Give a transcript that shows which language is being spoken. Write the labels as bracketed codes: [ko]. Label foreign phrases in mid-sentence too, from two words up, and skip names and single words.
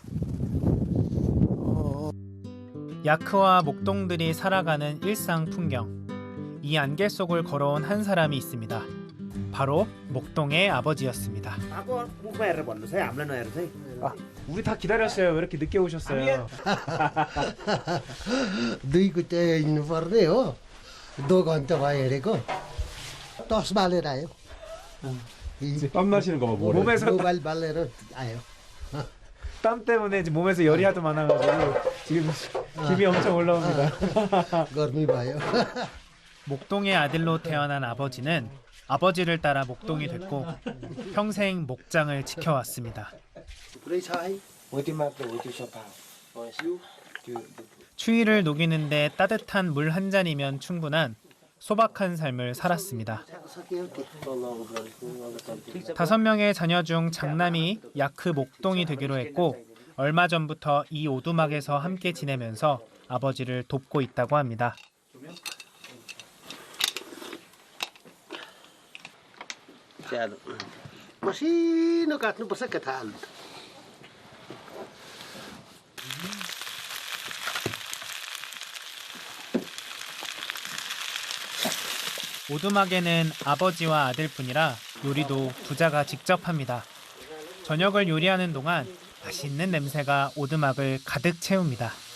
[ko] 야크와 목동들이 살아가는 일상 풍경. 이 안개 속을 걸어온 한 사람이 있습니다. 바로 목동의 아버지였습니다. 우리 다 기다렸어요. 왜 이렇게 늦게 오셨어요? [ne] दुईको त्यो हिँड्नुपर्ने हो 2 घन्टा भयो हेरेको टस बालेर आयो [ko] 땀 나시는 거 봐. 몸에서 [ne] मोबाइल बालेर आयो [ko] 땀 때문에 몸에서 열이 하도 많아가지고 지금 김이 엄청 올라옵니다. [ne] गर्मी भयो. [ko] 목동의 아들로 태어난 아버지는 아버지를 따라 목동이 됐고 평생 목장을 지켜왔습니다. 추위를 녹이는데 따뜻한 물 한 잔이면 충분한 소박한 삶을 살았습니다. 5명의 자녀 중 장남이 야크 목동이 되기로 했고 얼마 전부터 이 오두막에서 함께 지내면서 아버지를 돕고 있다고 합니다. [ne] मसिनो काट्नुपर्छ के थाहा अन्त. [ko] 오두막에는 아버지와 아들뿐이라 요리도 부자가 직접 합니다. 저녁을 요리하는 동안 맛있는 냄새가 오두막을 가득 채웁니다.